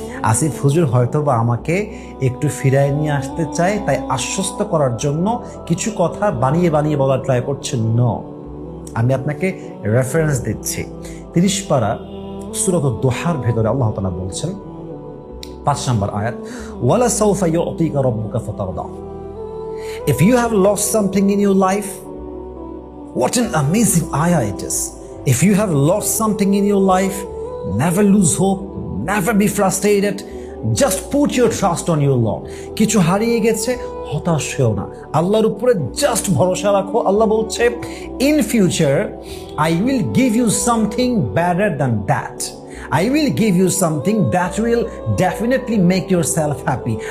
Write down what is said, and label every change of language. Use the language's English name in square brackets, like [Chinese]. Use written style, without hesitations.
[Bangla] আসিফ হুজুর হয়তো বা আমাকে একটু ফিরায় নিয়ে আসতে চায়, তাই আশ্বস্ত করার জন্য কিছু কথা বানিয়ে বানিয়ে বলার ট্রাই করছে। আমি আপনাকে রেফারেন্স দিচ্ছি। 30 পারা সূরা দোহার ভেতরে আল্লাহ তাআলা বলছেন, 5 নম্বর আয়াত, [Arabic] ওয়ালা সাউফা ইউতিকা রাব্বুকা ফাতারদা। [English] If you have lost something in your life, what an amazing ayah it is. If you have lost something in your life, never lose hope, never be frustrated. Just put your trust on your Lord. [Bangla] কিছু হারিয়ে গেছে, হতাশ হও না, আল্লাহর উপরে just ভরসা রাখো। আল্লাহ বলছে, [English] in future I will give you something better than that. I will give you something that will definitely make yourself happy.